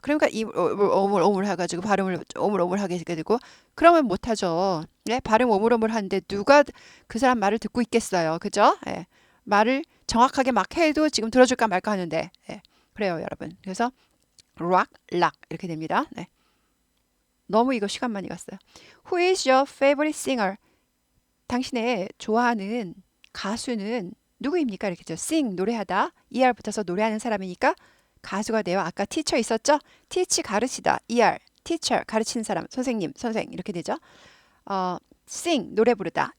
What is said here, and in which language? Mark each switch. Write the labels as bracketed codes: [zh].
[ko] 그러니까 이 오물오물 해가지고 발음을 오물오물 하게 되고 그러면 못하죠. 예, 발음 오물오물 하는데 누가 그 사람 말을 듣고 있겠어요. 그죠? 예, 말을 정확하게 막 해도 지금 들어줄까 말까 하는데 예, 그래요 여러분. 그래서 rock, lock 이렇게 됩니다. 네. 너무 이거 시간 많이 갔어요. [en] Who is your favorite singer? [ko] 당신의 좋아하는 가수는 누구입니까? 이렇게 죠. sing 노래하다. er 붙어서 노래하는 사람이니까 가수가 돼요. 아까 teacher 있었죠? teach 가르치다. er teacher 가르치는 사람. 선생님, 선생 이렇게 되죠. sing 노래 부르다.